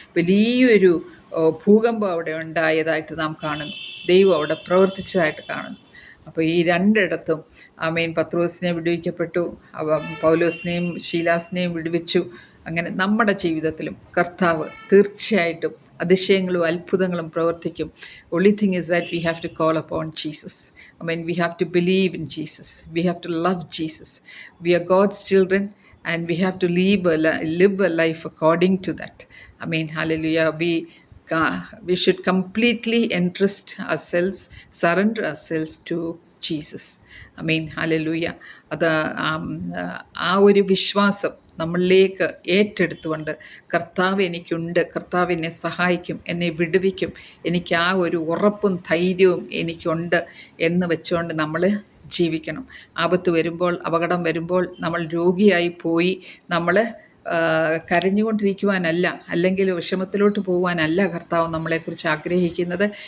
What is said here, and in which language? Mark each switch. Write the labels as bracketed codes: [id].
[ml] വലിയൊരു ഭൂകമ്പം അവിടെ ഉണ്ടായതായിട്ട് നാം കാണുന്നു. ദൈവം അവിടെ പ്രവർത്തിച്ചതായിട്ട് കാണുന്നു. അപ്പോൾ ഈ രണ്ടിടത്തും ആമേൻ പത്രോസിനെ വിടുവിക്കപ്പെട്ടു, പൗലോസിനെയും ശീലാസിനെയും വിടുവിച്ചു. അങ്ങനെ നമ്മുടെ ജീവിതത്തിലും കർത്താവ് തീർച്ചയായിട്ടും അതിശയങ്ങളും അത്ഭുതങ്ങളും പ്രവർത്തിക്കും. [en] only thing is that we have to call upon Jesus. I mean, we have to believe in Jesus. We have to love Jesus. We are God's children, and we have to live a life according to that. I mean, hallelujah. We should completely entrust ourselves, surrender ourselves to Jesus. I mean hallelujah. [ml] അത് ആ ഒരു വിശ്വാസം നമ്മളിലേക്ക് ഏറ്റെടുത്തുകൊണ്ട് കർത്താവ് എനിക്കുണ്ട്, കർത്താവ് എന്നെ സഹായിക്കും, എന്നെ വിടുവിക്കും, എനിക്ക് ആ ഒരു ഉറപ്പും ധൈര്യവും എനിക്കുണ്ട് എന്ന് വെച്ചുകൊണ്ട് നമ്മൾ ജീവിക്കണം. ആപത്ത് വരുമ്പോൾ, അപകടം വരുമ്പോൾ, നമ്മൾ രോഗിയായി പോയി നമ്മൾ കരഞ്ഞുകൊണ്ടിരിക്കുവാനല്ല, അല്ലെങ്കിൽ വിഷമത്തിലോട്ട് പോകുവാനല്ല കർത്താവ് നമ്മളെക്കുറിച്ച് ആഗ്രഹിക്കുന്നത്.